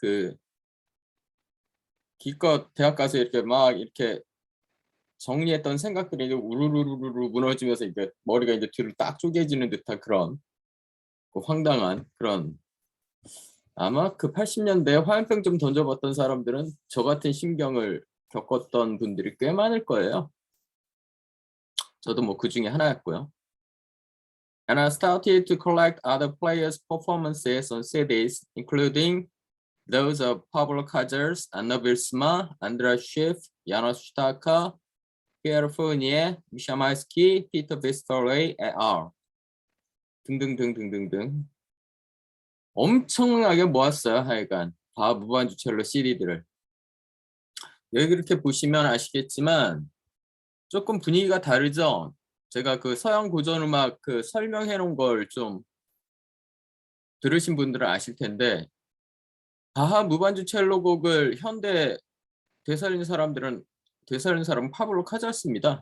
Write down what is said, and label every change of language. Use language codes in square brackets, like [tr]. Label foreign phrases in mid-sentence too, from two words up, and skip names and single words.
[ko] 기껏 대학 가서 이렇게 막 이렇게 정리했던 생각들이 이제 우르르르르 무너지면서 이게 머리가 이제 뒤로 딱 쪼개지는 듯한 그런 황당한 그런 아마 80년대에 화염병 좀 던져봤던 사람들은 저 같은 심경을 겪었던 분들이 꽤 많을 거예요. 저도 뭐 그 중에 하나였고요. [en] And I started to collect other players' performances on CDs, including those of Pablo Casals, Anna Wilsma, Andras Schiff, Janos Staka, Pierre Fournier, Misha Maisky, Peter Bistorey, et.al. [ko] 등등등등등등. 엄청나게 모았어요. 하여간 다 무반주 첼로 CD들을. 여기 이렇게 보시면 아시겠지만 조금 분위기가 다르죠. 제가 서양 고전음악 설명해 놓은 걸 좀 들으신 분들은 아실 텐데 바하 무반주 첼로 곡을 현대 되살린 사람은 파블로 카자스입니다.